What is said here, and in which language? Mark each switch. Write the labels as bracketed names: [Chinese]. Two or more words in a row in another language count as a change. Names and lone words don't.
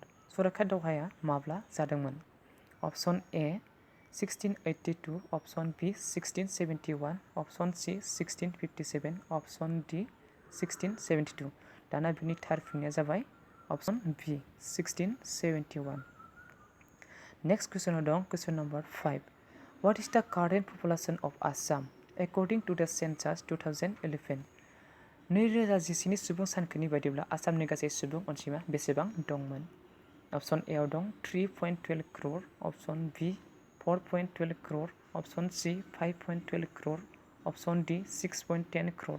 [Bodo] सराइघाट दावहाया माब्ला जादोंमोन? [English] option A [Bodo] 1682, [English] option B [Bodo] 1671, [English] option C [Bodo] 1657, [English] option D [Bodo] 1672। दाना बिनि थार फिननाया जाबाय [English] option B [Bodo] 1671। [English] नेक्स्ट कुइसनाव दं question number 5 what is the current population of Assam according to the census 2011? [Bodo] 2011नि सुबुं सानखोनि बायदिब्ला आसामनि गासै सुबुं अनजिमा बेसेबां दंमोन? [English] option A [Bodo] आव दं 3.12 crore, [English] option B [Bodo] 4.12 crore, [English] option C [Bodo] 5.12 crore, [English] option D [Bodo] 6.10 crore।